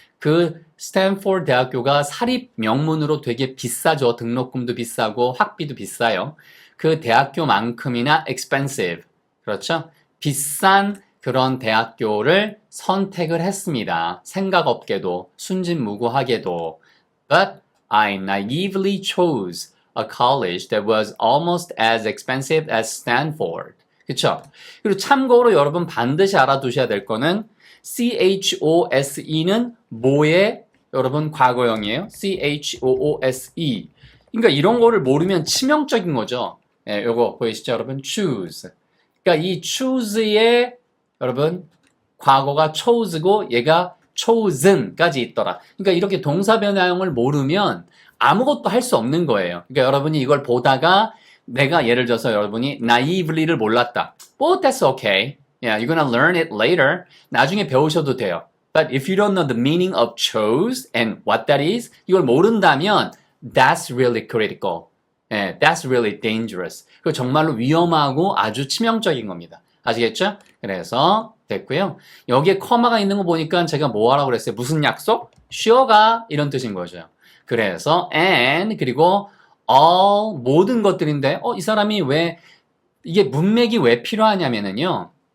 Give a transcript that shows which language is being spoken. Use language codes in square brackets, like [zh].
[ko] 그 스탠포드 대학교가 사립 명문으로 되게 비싸죠. 등록금도 비싸고 학비도 비싸요. 그 대학교만큼이나 [en] expensive. [ko] 그렇죠? 비싼 그런 대학교를 선택을 했습니다. 생각 없게도, 순진무구하게도. [en] But I naively chose a college that was almost as expensive as Stanford. [ko] 그쵸? 그리고 참고로 여러분 반드시 알아두셔야 될 거는 CHOSE는 뭐의 여러분 과거형이에요. [en] CHOOSE. [ko] 그러니까 이런 거를 모르면 치명적인 거죠. 예, 요거 보이시죠, 여러분? [en] choose. [ko] 그러니까 이 choose의 여러분 과거가 chose고 얘가 chosen까지 있더라. 그러니까 이렇게 동사 변화형을 모르면 아무것도 할 수 없는 거예요. 그러니까 여러분이 이걸 보다가 내가 예를 들어서 여러분이 naively를 몰랐다. [en] Well, that's okay. Yeah, you're gonna learn it later. [ko] 나중에 배우셔도 돼요. [en] But if you don't know the meaning of chose and what that is, [ko] 이걸 모른다면 [en] that's really critical. Yeah, that's really dangerous. [ko] 그 정말로 위험하고 아주 치명적인 겁니다. 아시겠죠? 그래서 됐고요. 여기에 커마가 있는 거 보니까 제가 뭐 하라고 그랬어요? 무슨 약속? 쉬어가 이런 뜻인 거죠. 그래서 and 그리고 all 모든 것들인데 이 사람이 왜 이게 문맥이 왜 필요하냐면은요.